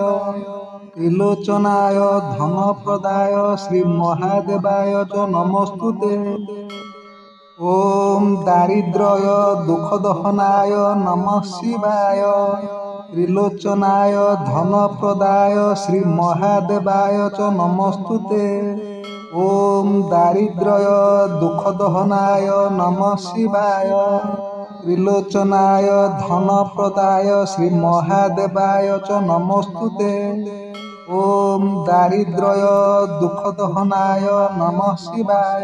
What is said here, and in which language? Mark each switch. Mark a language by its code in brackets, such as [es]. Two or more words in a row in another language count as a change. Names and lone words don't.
[sa] ତ୍ରିଲୋଚନାୟ ଧନପ୍ରଦାୟ ଶ୍ରୀମହାଦେବାୟ च ନମସ୍ତୁତେ। ଓମ୍ ଦାରିଦ୍ର୍ୟ ଦୁଃଖଦହନାୟ ନମଃ ଶିବାୟ। ତ୍ରିଲୋଚନାୟ ଧନପ୍ରଦାୟ ଶ୍ରୀମହାଦେବାୟ च ନମସ୍ତୁତେ। ओम दारिद्र्य दुःखदहनाय नमः शिवाय। त्रिलोचनाय धनप्रदाय श्री महादेवाय च नमोस्तुते। ओम दारिद्र्य दुःखदहनाय नमः शिवाय।